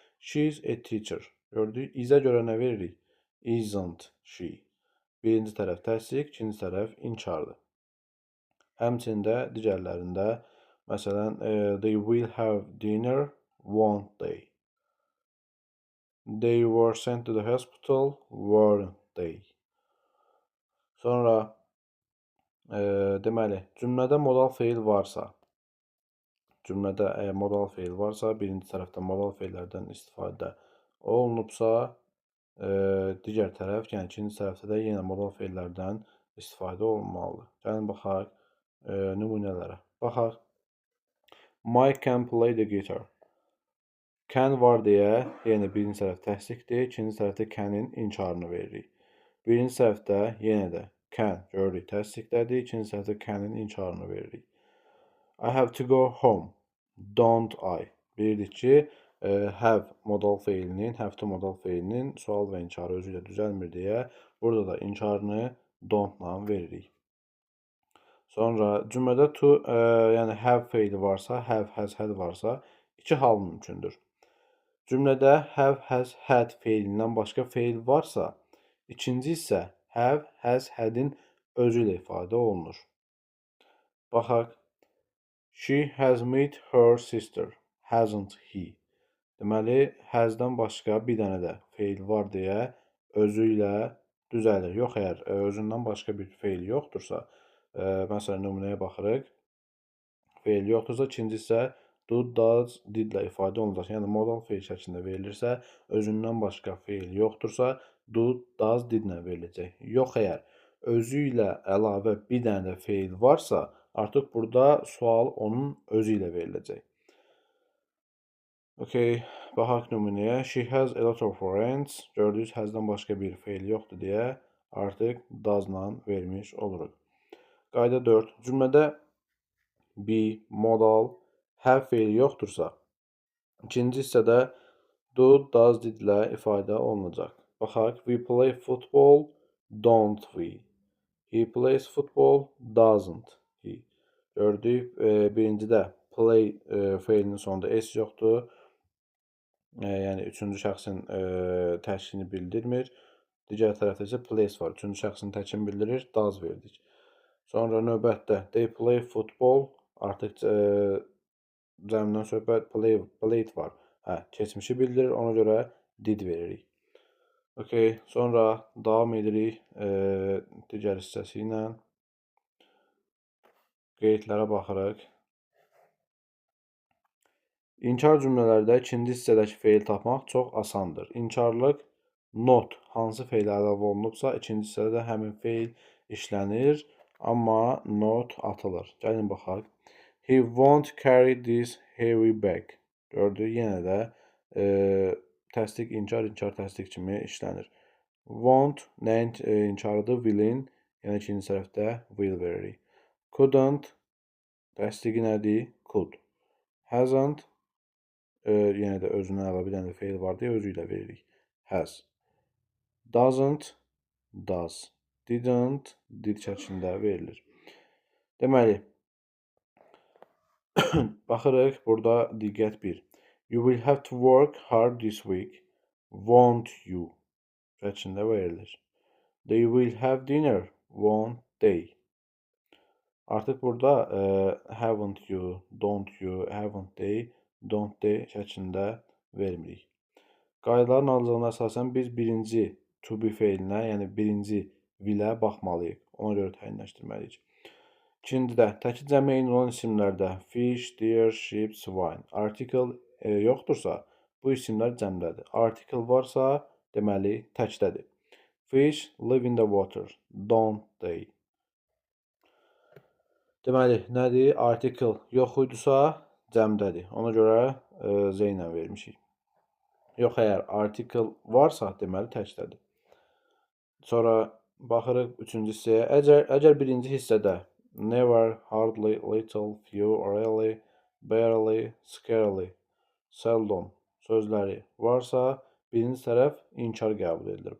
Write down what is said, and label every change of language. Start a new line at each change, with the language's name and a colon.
English: She is a teacher.
Azerbaijani: Gördük. Is-ə görə nə veririk?
English: Isn't she.
Azerbaijani: Birinci tərəf təsdiq, ikinci tərəf inkardır. Həmçində digərlərində, məsələn,
English: they will have dinner, won't they? They were sent to the hospital, weren't they?
Azerbaijani: Sonra, deməli, cümlədə modal feil varsa, birinci tərəfdə modal feillərdən istifadə olunubsa, digər tərəf, yəni ikinci tərəfdə də yenə modal feillərdən istifadə olunmalıdır. Gəlin baxaq nümunələrə. Baxaq.
English: Mike can play the guitar.
Azerbaijani: Can var deyə, yenə birinci tərəf təsdiqdir, ikinci tərəfdə can-in inkarını veririk. Birinci tərəfdə yenə də can görürük təsdiqdədir, ikinci tərəfdə can-in inkarını veririk.
English: I have to go home. Don't I?
Azerbaijani: Bilirdik ki, have modal feilinin, have to modal feilinin sual və inkarı özü ilə düzəlmir deyə burada da inkarını don't-la veririk. Sonra cümlədə to, yəni have feili varsa, have, has, had varsa iki hal mümkündür. Cümlədə have, has, had feilindən başqa feil varsa, ikinci isə have, has, had-in özü ilə ifadə olunur. Baxaq.
English: She has met her sister, hasn't he?
Azerbaijani: Deməli, has-dan başqa bir dənə də feil var deyə özü ilə düzəlir. Yox, əgər özündən başqa bir feil yoxdursa, məsələn, nümunəyə baxırıq. Feil yoxdursa, ikinci isə do, does, did ilə ifadə olunacaq. Yəni, modal feil şəklində verilirsə, özündən başqa feil yoxdursa, do, does, did ilə veriləcək. Yox, əgər özü ilə əlavə bir dənə də feil varsa, artıq burada sual onun özü ilə veriləcək.
English: Okay,
Azerbaijani: baxaq nümunəyə.
English: She has a lot of friends.
Azerbaijani: Gördünüz, has-dan başqa bir feil yoxdur deyə artıq does-la vermiş oluruq. Qayda 4. Cümlədə be, modal, have feili yoxdursa, ikinci hissədə do, does, did ilə ifadə olunacaq. Baxaq.
English: We play football, don't we? He plays football, doesn't he?
Azerbaijani: Gördük, birincidə play feilinin sonunda s yoxdur. Yəni, üçüncü şəxsin təşkilini bildirmir. Digər tərəfdə isə plays var. Üçüncü şəxsin təkini bildirir, does verdik. Sonra növbətdə they play football, artıq cəmdən söhbət played var. Keçmişi bildirir, ona görə did veririk. Okay, sonra davam edirik digər hissəsi ilə. Qeydlərə baxırıq. İnkar cümlələrdə ikinci hissədəki feil tapmaq çox asandır. İnkarlıq not hansı feilə əlavə olunubsa, ikinci hissədə də həmin feil işlənir, amma not atılır. Gəlin baxaq.
English: He won't carry this heavy bag.
Azerbaijani: Gördük, yenə də təsdiq, inkar, təsdiq kimi işlənir. Won't nəyin inkarıdır? Will-in, yəni ikinci tərəfdə will veririk. Couldn't təsdiqi nədir? Could. Hasn't, yenə də özündən əlavə bir dənə feil var deyə özü ilə veririk. Has. Doesn't, does. Didn't, did şəklində verilir. Deməli, baxırıq, burada diqqət 1.
English: You will have to work hard this week.
Azerbaijani: Won't you şəklində verilir.
English: They will have dinner, won't they?
Azerbaijani: Artıq burada haven't you, don't you, haven't they, don't they şəklində vermirik. Qaydaların ardıcılığına əsasən biz birinci to be feilinə, yəni birinci will'ə baxmalıyıq. Ona görə təyinləşdirməliyik. İkincidə, təkid cəmi eyni olan isimlərdə fish, deer, sheep, swine. Article yoxdursa, bu isimlər cəmdədir. Article varsa, deməli təkdədir.
English: Fish live in the water, don't they?
Azerbaijani: Deməli, nədir? Article yox idisə, cəmdədir. Ona görə Z ilə vermişik. Yox, əgər article varsa, deməli təkdədir. Sonra baxırıq üçüncü hissəyə. Əgər birinci hissədə never, hardly, little, few, rarely, barely, scarcely, seldom sözləri varsa, birinci tərəf inkar qəbul edilir.